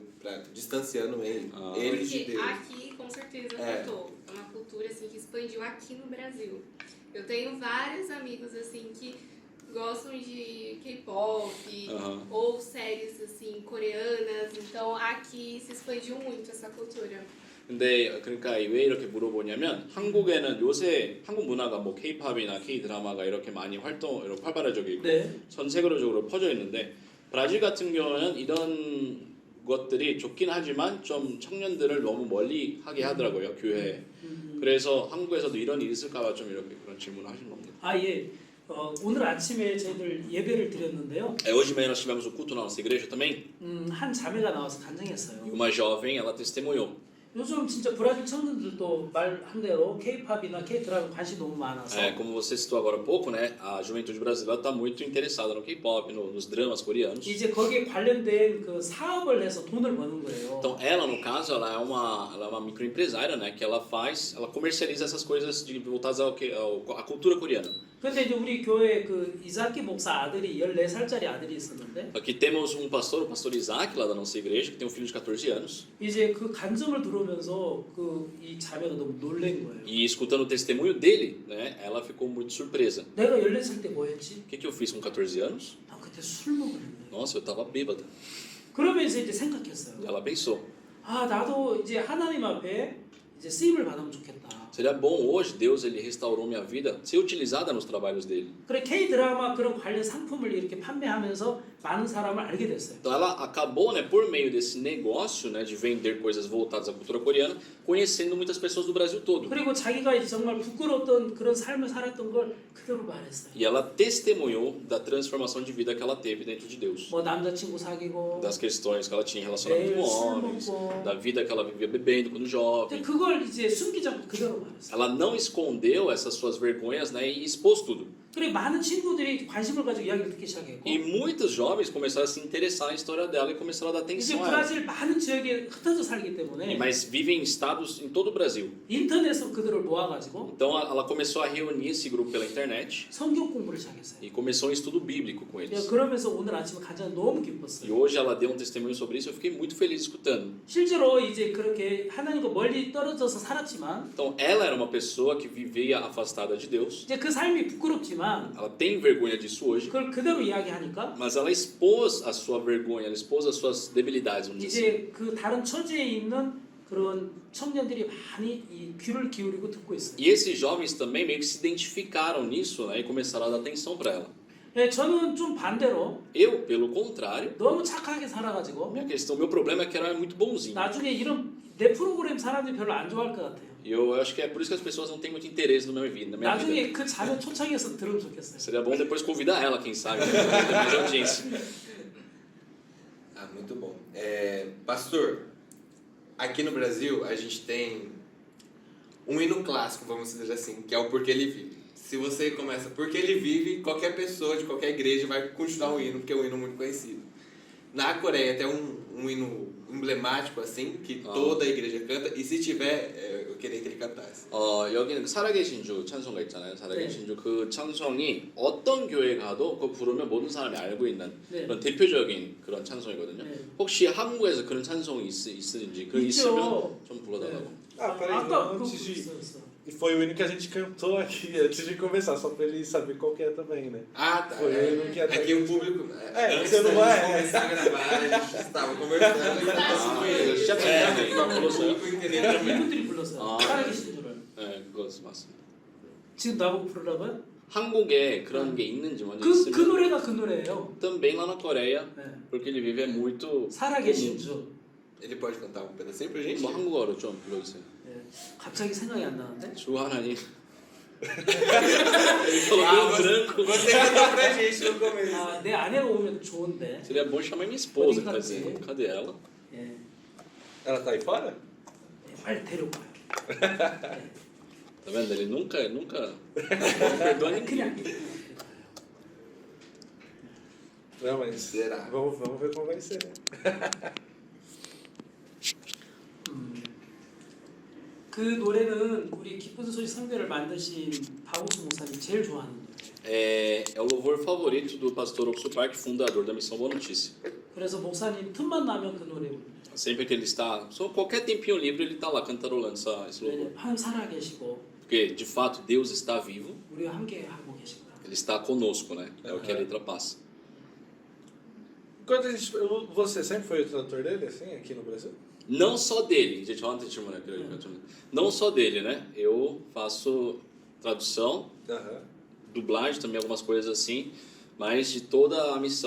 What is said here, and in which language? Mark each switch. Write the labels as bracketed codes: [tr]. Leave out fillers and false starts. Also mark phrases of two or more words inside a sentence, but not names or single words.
[pt] Distanciando eles de Porque Deus. aqui, com certeza, afetou. É uma cultura, assim, que expandiu aqui no Brasil. Eu tenho vários amigos, assim, que gostam de K-pop ou séries, assim, coreanas. Então, aqui se expandiu muito essa cultura. [ko] 근데 그러니까 왜 이렇게 물어보냐면 한국에는 요새 한국 문화가 뭐 K-팝이나 K-드라마가 이렇게 많이 이렇게 활발해지고 있고 네. 전 세계적으로 퍼져 있는데 브라질 같은 경우는 이런 것들이 좋긴 하지만 좀 청년들을 너무 멀리 하게 하더라고요, 교회에. 그래서 한국에서도 이런 일이 있을까봐 좀 이렇게 그런 질문을 하신 겁니다. 예. 오늘 아침에 저희들 예배를 드렸는데요. [pt] Hoje de manhã nós tivemos o culto na nossa igreja também. [ko] 한 자매가 나와서 간증했어요. [pt] E uma jovem, ela testemunhou. [ko] 요즘 진짜 브라질 청년들도 말한 대로 K-팝이나 K-드라마 관심이 너무 많아서 [pt] Como você citou agora há pouco, né, a juventude brasileira está muito interessada no K-pop, nos dramas coreanos. [ko] 이제 거기에 관련된 그 사업을 해서 돈을 버는 거예요. [pt] Então ela, no caso, ela é uma microempresária, né, que ela comercializa essas coisas voltadas à cultura coreana. [ko] 근데 이제 우리 교회 그 이삭기 목사 아들이 14살짜리 아들이 있었는데 [pt] Aqui temos um pastor, o pastor Isaac, lá da nossa igreja, que tem um filho de 14 anos. [ko] 이제 그 간증을 들으면서 그 이 자매가 너무 놀란 거예요. [pt] E escutando o testemunho dele, né, ela ficou muito surpresa. [ko] 내가 14살 때 뭐 했지? [pt] O que eu fiz com 14 anos? [ko] 나 그때 술 먹었는데. [pt] Nossa, eu estava bêbada. [ko] 그러면서 이제 생각했어요. [pt] Ela pensou, [ko] 나도 이제 하나님 앞에 이제 쓰임을 받으면 좋겠다. [pt] seria bom hoje Deus ele restaurou minha vida, ser utilizada nos trabalhos dele. [ko] 그래 K-드라마 그런 관련 상품을 이렇게 판매하면서 많은 사람을 알게 됐어요. [pt] Então ela acabou, né, por meio desse negócio, né, de vender coisas voltadas à cultura coreana, conhecendo muitas pessoas do Brasil todo. [ko] 그리고 자기가 이제 정말 부끄러웠던 그런 삶을 살았던 걸 그대로 말했어요. [pt] E ela testemunhou da transformação de vida que ela teve dentro de Deus. [ko] 뭐 남자친구 사귀고 [pt] Das questões que ela tinha em relacionamento com homens, da vida que ela vivia bebendo quando jovem. [ko] 그걸 이제 숨기지 않고 그대로 말했어요. [pt] Ela não escondeu essas suas vergonhas, né, e expôs tudo. [ko] 그래 많은 친구들이 관심을 가지고 이야기를 듣기 시작했고 [pt] E muitos jovens começaram a se interessar na história dela e começaram a dar [ko] 이제 [pt] atenção a ela. [ko] 브라질 많은 지역에 흩어져 살기 때문에 [pt] Mas vivem em estados em todo o Brasil. [ko] 인터넷으로 그들을 모아가지고 [pt] Então ela começou a reunir esse grupo pela internet [ko] 성경 공부를 시작했어요. [pt] e começou um estudo bíblico com eles. [ko] 그러면서 오늘 아침에 간증 너무 [pt] E [ko] 기뻤어요. [pt] hoje ela deu um testemunho sobre isso, eu fiquei muito feliz escutando. [ko] 실제로 이제 그렇게 하나님과 멀리 떨어져서 살았지만 [pt] Então ela era uma pessoa que vivia afastada de Deus. [ko] 이제 그 삶이 부끄럽지만 [pt] Ela tem vergonha disso hoje, [ko] 그걸 그대로 이야기하니까 [pt] mas ela expôs a sua vergonha, ela expôs as suas debilidades, vamos dizer assim. [ko] 이제 그 다른 처지에 있는 그런 청년들이 많이 이 귀를 기울이고 듣고 있어요. [pt] E esses jovens também meio que se identificaram nisso, né, e começaram a dar atenção para ela. [ko] 저는 좀 반대로 [pt] Eu, pelo contrário, [ko] 너무 착하게 살아가지고 [pt] meu problema é que eu era muito bonzinho. [ko] 나중에 이런 내 프로그램 사람들이 별로 안 좋아할 것 같아요. [pt] E eu acho que é por isso que as pessoas não têm muito interesse na minha vida. [ko] 나중에 그 자료 초청해서 들으면 좋겠어요. [pt] Seria bom depois convidar ela, quem sabe, né, pra ter mais audiência. Muito bom. Pastor, aqui no Brasil a gente tem um hino clássico, vamos dizer assim, que é o Porque Ele Vive. Se você começa Porque Ele Vive, qualquer pessoa de qualquer igreja vai continuar o hino, porque é um hino muito conhecido. Na Coreia tem um hino emblemático assim, que toda a igreja canta, e se tiver, eu queria que ele cantasse. [ko] 여기는 살아계신 주 찬송가 있잖아요. 살아계신 주 그 찬송이 어떤 교회 가도 그거 부르면 모든 사람이 알고 있는 네. 그런 대표적인 그런 찬송이거든요. 네. 혹시 한국에서 그런 찬송이 있으신지 그 있죠. 있으면 좀 불러달라고. [pt] Ah, peraí, [ko] 아까 [pt] antes [ko] 그거 [pt] de... [ko] 있었어. [pt] E foi o hino que a gente cantou aqui antes de começar, só pra ele saber qual que é também, né? Ah, tá. Foi o hino que até... Aqui o público. Antes você não da gente vai. começar a gravar, a gente estava conversando. E [ko] 아, [pt] ele. [ko] 시작 전에 이거 불렀어요? [pt] O público entendeu também. [ko] 이분들이 불렀어요. 아. 살아계신 줄을. 네, 그거 맞습니다. 지금 나보고 부르라고요? 한국에 그런 게 있는지 먼저 그 있으면 노래가 그 노래예요. [pt] também lá na Coreia, [ko] 네. [pt] porque ele vive muito [ko] 살아계신 주. [pt] Ele pode cantar um pedacinho pra gente? [ko] 뭐 한국어로 좀 불러주세요. 네. 갑자기 생각이 안 나는데? 주 하나님. [pt] Você cantou pra gente no começo. [ko] 아, 내 아내가 오면 좋은데. [pt] Seria bom chamar minha esposa, [ko] 어디 [pt] tá [ko] 갔지? [pt] dizendo. Cadê ela? [ko] 예. [pt] Ela tá aí fora? [ko] 빨리 데려가요. [pt] Tá vendo? Ele nunca perdoa ninguém. [ko] 그냥. [pt] Não, mas... Será? Vamos ver como vai ser, né? [ko] 그 노래는 우리 기쁜 소식 성교를 만드신 박옥수 목사님 제일 좋아하는 노래. [pt] É o louvor favorito do pastor Oxo Park, fundador da Missão Boa Notícia. [ko] 그래서 목사님 틈만 나면 그 노래 부릅니다. [pt] Sempre que ele está, só qualquer tempinho livre, ele está lá cantarolando esse louvor. [ko] 왜냐면 하나님 살아계시고 [pt] Porque, de fato, Deus está vivo, [ko] 우리와 함께 하고 계시구나. [pt] ele está conosco, né? É o que a letra passa. Enquanto a gente... Você sempre foi o tradutor dele, assim, aqui no Brasil? Não só dele, gente, ontem tinha uma não só dele, né? Eu faço tradução, Aham. dublagem também, algumas coisas assim, mas de toda a missão.